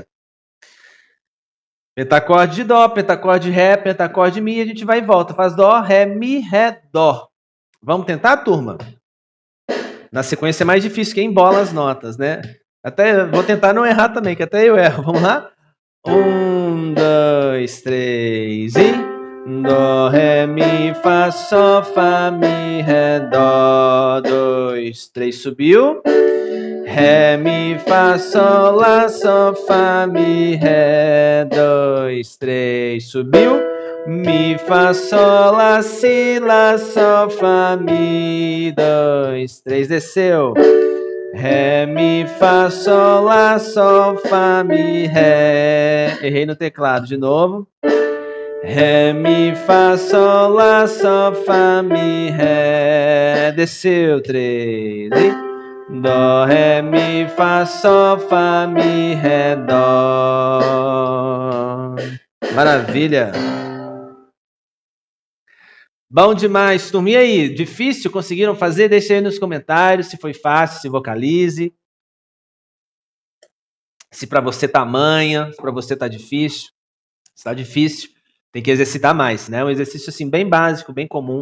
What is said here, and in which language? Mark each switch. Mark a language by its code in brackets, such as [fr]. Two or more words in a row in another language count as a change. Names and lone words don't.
[pt] Pentacorde de Dó, pentacorde de Ré, pentacorde de Mi. A gente vai e volta. Faz Dó, Ré, Mi, Ré, Dó. Vamos tentar, turma? Na sequência é mais difícil, que embola as notas, né? Até vou tentar não errar também, que até eu erro. Vamos lá? 1, 2, 3 e Dó, Ré, Mi, Fá, Sol, Fá, Mi, Ré, Dó. 2, 3, subiu. Ré, Mi, Fá, Sol, Lá, Sol, Fá, Mi, Ré. 2, 3, subiu. Mi, Fá, Sol, Lá, Si, Lá, Sol, Fá, Mi. 2, 3, desceu. Ré, Mi, Fá, Sol, Lá, Sol, Fá, Mi, Ré. Errei no teclado de novo. Ré, Mi, Fá, Sol, Lá, Sol, Fá, Mi, Ré. Desceu, 3 e Dó, ré, mi, fá, sol, fá, mi, ré, dó. Maravilha. Bom demais, turma. E aí, difícil? Conseguiram fazer? Deixa aí nos comentários se foi fácil, se vocalize. Se para você tá manha, se para você tá difícil. Se tá difícil, tem que exercitar mais, né? Um exercício assim bem básico, bem comum.